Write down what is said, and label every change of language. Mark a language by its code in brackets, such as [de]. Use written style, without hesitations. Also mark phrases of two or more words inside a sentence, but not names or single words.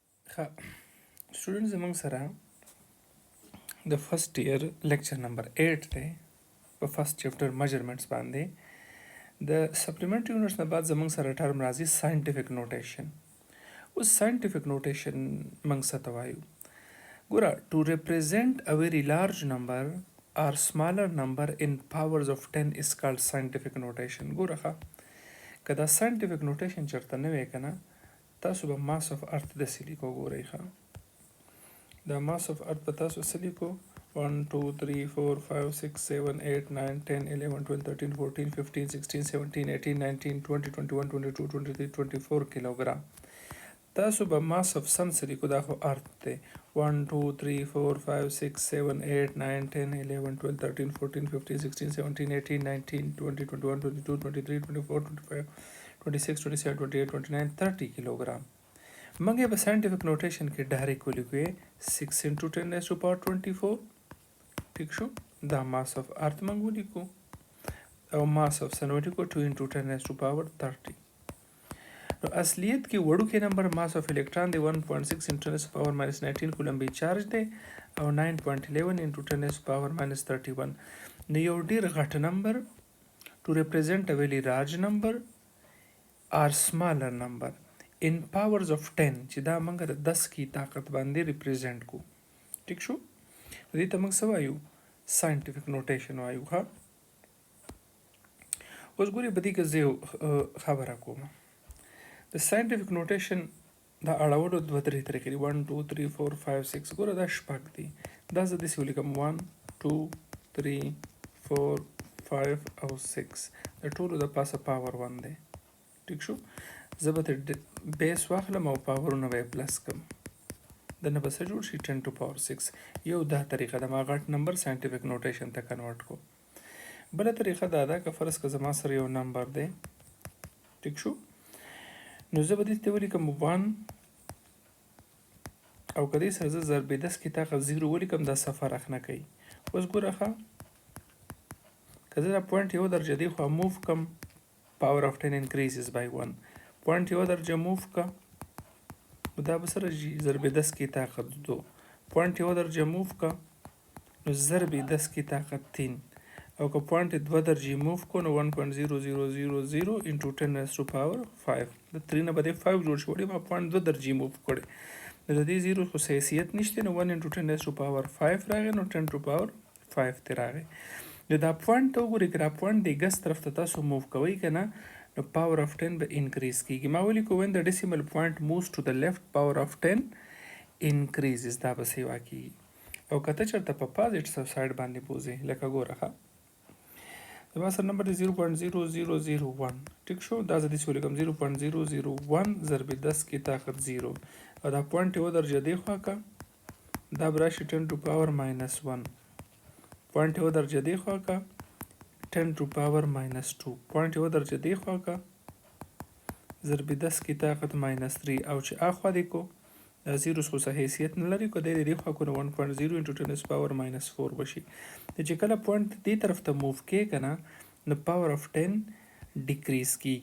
[ps] स्टूडेंट्स زموږ سره د [en] first year lecture number [ps] 8 دی په [en] first chapter measurements [ps] باندې د [en] supplementary units [ps] نه بعد زموږ سره ټرم راځي [en] scientific notation. [ps] اوس [en] scientific notation [ps] موږ څه ته وایو؟ [en] ګوره to represent a very large number or smaller number in powers of 10 is called scientific notation. [ps] ګوره که دا [en] scientific notation [ps] چرته نه وی کنه تاسو به [en] mass of earth [ps] د سلیکو ګورئ دا [en] mass of earth [ps] په تاسو سلیکو 1 2 3 4 5 6 7 8 9 10 11 12 13 14 15 16 17 18 19 20 21 22 23 24 کیلوګرام. تاسو به [en] mass of sun [ps] سلیکو دا خو earth دی 1 2 3 4 5 6 7 8 9 10 11 12 13 14 15 16 17 18 19 20 21 22 23 24 25 26 27 28 29 30 کیلوګرام. منګه په [en] scientific notation [ps] کې ډایرکټ ولیکو 6 [en] into 10 raised to power 24. [ps] ٹھیک شو دا [en] mass of earth [ps] منګ ولیکو او [en] mass of sun [ps] ولیکو 2 [en] into 10 raised to power 30. [ps] نو اصلیت کې وړو کې نمبر [en] mass of electron [ps] دی 1.6 [en] into 10 raised to power minus 19 coulomb charge [ps] دی او 9.11 [en] into 10 raised to power minus 31. [ps] نو یو ډیر غټ نمبر [en] to represent a very large number or smaller number in powers of 10 [ps] چې دا موږ د 10 کی طاقت باندې ریپرزینټ کو. ٹھیک شو دې ته موږ څه وایو؟ [en] scientific notation [ps] وایو. ها اوس ګوري بدی کې زه خبره کوم د [en] scientific notation [ps] دا اړولو دوه درې طریقې دي 1 2 3 4 5 6 ګوره دا شپږ دي. دا زه داسې ولیکم 1 2 3 4 5 او 6 د ټولو د پاسه پاور 1 دی. ٹھیک شو زه به بیس واخلم او پاورونه به پلس کم د نه بس جوړ شي 10 [en] to power [ps] 6. یو دا طریقه د ما غټ نمبر [en] scientific notation [ps] ته کنورټ کو. بل طریقه دا ده که فرض که زما سره یو نمبر دی. ٹھیک شو نو زه به دې ته ولیکم 1 او که دې سره زه ضرب 10 کې طاقت 0 ولیکم دا صفر اخ نه کوي. اوس ګوره که زه دا پوینټ یو درجه دی خو موف کم [en] power of 10 increases by 1 [ps] پوینټ یو درجه موف کا دا به سره ضرب 10 کی طاقت 2 پوینټ یو درجه موف کا نو ضرب 10 کی طاقت 3 او که پوینټ 2 درجه موف کو نو 1.0000 [en] into 10 raised to power 5 [ps] د 3 نه بده 5 جوړ شو ما پوینټ 2 درجه موف کړي نو د دې 0 خو حیثیت نشته نو 1 [en] into 10 raised to power 5 [ps] راغی نو 10 [en] to power [ps] 5 ته راغی. نو دا پوینټ وګورئ که دا پوینټ د ګس طرف ته تاسو موف کوئ که نه نو [en] power of 10 [ps] به انکریز کیږي. ما ولیکو [en] when the decimal point moves to the left power of 10 increases [ps] دا به سیوا کیږي. او که ته چېرته په [en] positive side [ps] باندې بوځې لکه ګوره ښه زما سره نمبر دی 0.0001. ټیک شو دا زه داسې ولیکم 0.001 ضرب 10 کی طاقت 0 او دا پوینټ یو درجه دی خوا که دا به راشي 10 [en] to power minus 1 [ps] پوینټ یو درجه دی خوا که 10 [en] to power minus 2 [ps] پوینټ یو درجه دی خوا که ضرب 10 کی طاقت minus 3 او چې اخوا دی کو دا زیروس خو څه حیثیت نه لري که دی خوا کو نو 1.0 [en] into 10 raised to power minus 4 [ps] بشي. چې کله پوینټ دې طرف ته موف کې که نه نو [en] power of 10 [ps] ډیکریز کیږي.